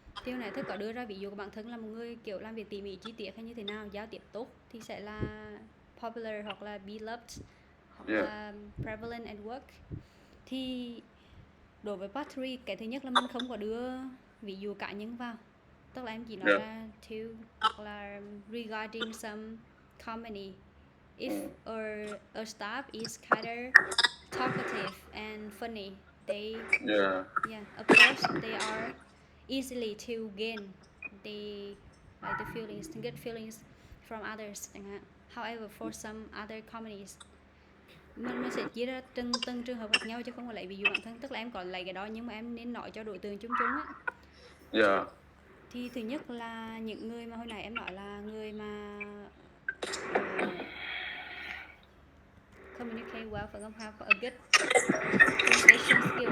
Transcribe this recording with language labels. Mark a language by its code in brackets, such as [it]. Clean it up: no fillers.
[vi] Thì hồi nãy Thức có đưa ra ví dụ của bản thân là một người kiểu làm việc tỉ mỉ chi tiết hay như thế nào, giao tiếp tốt thì sẽ là popular hoặc là [en] be loved [vi] hoặc là [en] prevalent at work. [vi] Thì đối với part 3, cái thứ nhất là mình không có đưa ví dụ cá nhân vào, tức là em chỉ nói là to hoặc là [en] regarding some company. If a staff is kind of talkative and funny, they of course they are easily to gain the feelings, the good feelings from others [vi] chẳng hạn. [en] However, for some other companies, [vi] mình sẽ chia ra từng trường hợp khác nhau chứ không phải lấy ví dụ bản thân, tức là em có lấy cái đó nhưng mà em nên nói cho đối tượng chung chung á. Thì thứ nhất là những người mà hồi nãy em nói là người mà [en] communicate well [vi] và [en] have a good communication skill.